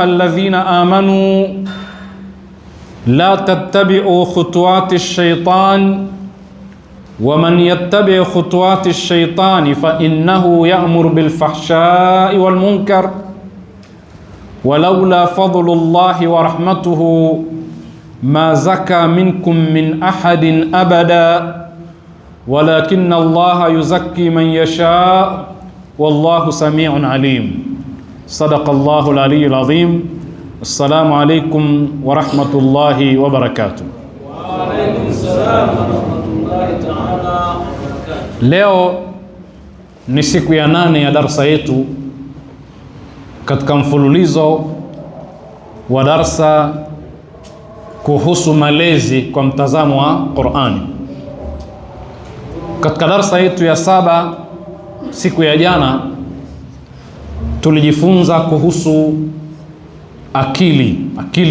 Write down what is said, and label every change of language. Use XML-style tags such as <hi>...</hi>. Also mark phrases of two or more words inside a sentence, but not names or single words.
<ar>الذين آمنوا لا تتبعوا خطوات الشيطان ومن يتبع خطوات الشيطان فإنه يأمر بالفحشاء والمنكر ولولا فضل الله ورحمته ما زكى منكم من أحد أبدا ولكن الله يزكي من يشاء والله سميع عليم. صدق الله العلي العظيم. السلام عليكم ورحمة الله وبركاته. وعليكم السلام ورحمة الله تعالى وبركاته.</ar> <sw>Leo ni siku ya 8 ya darsa yetu katika mfululizo wa darsa kuhusu malezi kwa mtazamo wa Qur'ani. Katika darsa yetu ya 7 siku ya jana tulijifunza kuhusu akili</sw>